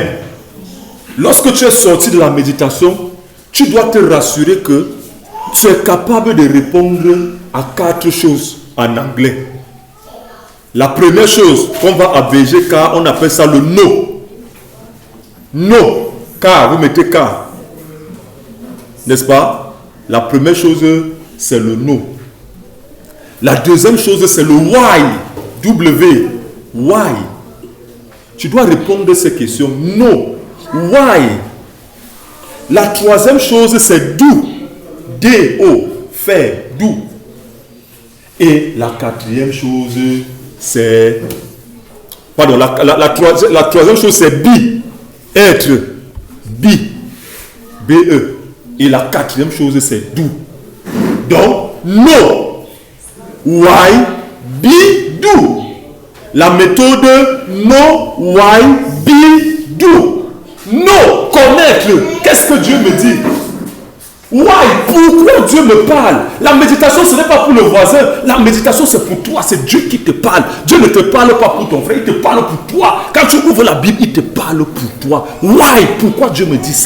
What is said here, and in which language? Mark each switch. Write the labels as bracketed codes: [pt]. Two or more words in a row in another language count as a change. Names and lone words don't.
[fr] Lorsque tu es sorti de la méditation, tu dois te rassurer que tu es capable de répondre à 4 choses en anglais. La première chose qu'on va abréger, car on appelle ça le no. No, car, vous mettez car. N'est-ce pas? La première chose, c'est le no. La deuxième chose, c'est le why. W. Why? Tu dois répondre à ces questions. [en] No. Why? [fr] La troisième chose, c'est do. D-O. Faire. Do. Et la quatrième chose, c'est... Pardon, la troisième chose, c'est be. Être. Be. B-E. Et la quatrième chose, c'est do. Donc, [en] no. Why, be, do. [fr] La méthode [en] no, why, be, do. [fr] No, connaître. Qu'est-ce que Dieu me dit? Why, pourquoi Dieu me parle? La méditation, ce n'est pas pour le voisin. La méditation, c'est pour toi. C'est Dieu qui te parle. Dieu ne te parle pas pour ton frère. Il te parle pour toi. Quand tu ouvres la Bible, il te parle pour toi. Why, pourquoi Dieu me dit ça?